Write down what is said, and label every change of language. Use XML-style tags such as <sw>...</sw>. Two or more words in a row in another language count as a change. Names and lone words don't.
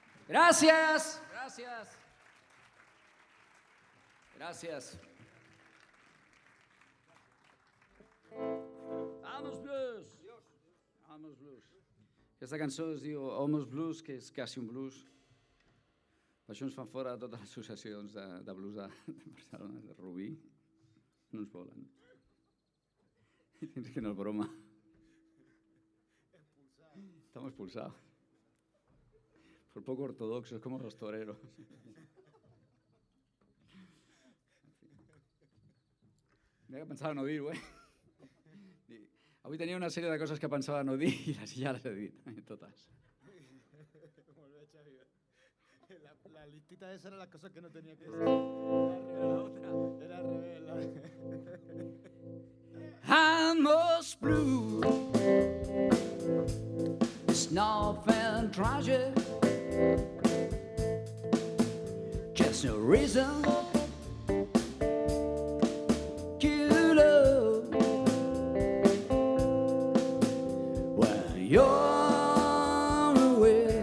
<ca>Gràcies, gràcies. Gràcies. Almost Blues. Almost Blues. Aquesta cançó es diu Almost Blues, que és quasi un blues. Per això ens fan fora totes les associacions de blues de Barcelona, de Rubí. No ens volen.</ca> <es>Es que no es broma. Estamos expulsados. Por poco ortodoxos, como los toreros.</es> <ca>Mira que pensava no dir-ho, Avui tenia una sèrie de coses que pensava no dir i ja les he dit, totes. Molt bé, Xavi.</ca> <es>La listita esa era la cosa que no tenía que decir. Era al revés.</es> <en>Almost blue. It's nothing tragic. Just no reason. You love when you're away.</en>